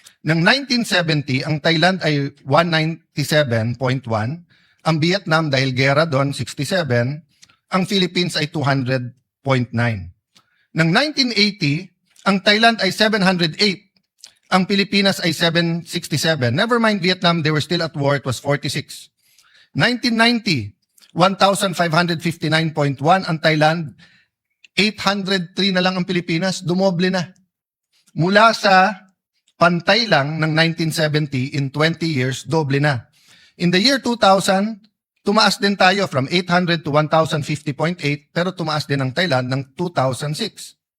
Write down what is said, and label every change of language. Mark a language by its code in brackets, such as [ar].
[tl] Noong 1970, ang Thailand ay 197.1, ang Vietnam dahil gera doon 67, ang Philippines ay 200.9. Noong 1980, ang Thailand ay 708, ang Pilipinas ay 767. [en] Never mind Vietnam, they were still at war, it was 46. [tl] 1990, 1,559.1 ang Thailand, 803 na lang ang Pilipinas, dumoble na. Mula sa pantay lang ng 1970, [en] in 20 years, [tl] doble na. [en] In the year 2000, [tl] tumaas din tayo from 800 to 1,050.8, pero tumaas din ang Thailand ng 2006.